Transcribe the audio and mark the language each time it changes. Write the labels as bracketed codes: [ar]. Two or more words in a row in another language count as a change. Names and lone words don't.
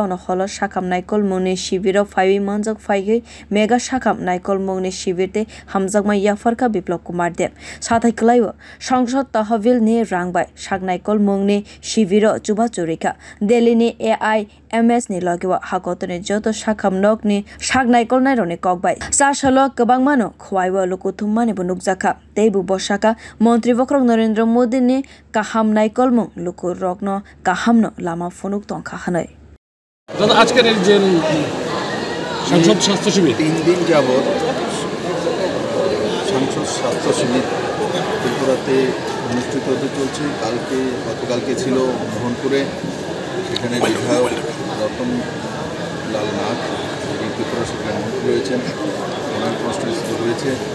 [trp] ono holo sakham naikol mungni shibiro phaiwi manjak phaigi mega sakham naikol mungni shibirte hamjakma yafarka Biplop Kumar Deb sathai klaibo sangsad tahvil ni rangbai sak naikol mungni shibiro chuba churika Delhi ni AIMS ni logiwa hakotoni joto sakham nok ni sak naikol nai roni kokbai salo kwbang mano khwaibo lukuthumma Nukjaka Tebu Boshaka Montri Vokrok Narendra Modi ni kaham naikol mung lukur rokno kahamno lama funuk tongkha hanai [bn] দাদা আজকের এই যে সংসদ স্বাস্থ্য শিবির 3 দিন যাবত সংসদ স্বাস্থ্য শিবির ত্রিপুরাতে অনুষ্ঠিত হতে চলছে গতকালকে ছিল মোহনপুরে সেখানে বিধায়ক রতন লাল নাথ ত্রিপুরা সরকার মন্ত্রী রয়েছেন ওনার কনস্টিটিউয়েন্সি রয়েছে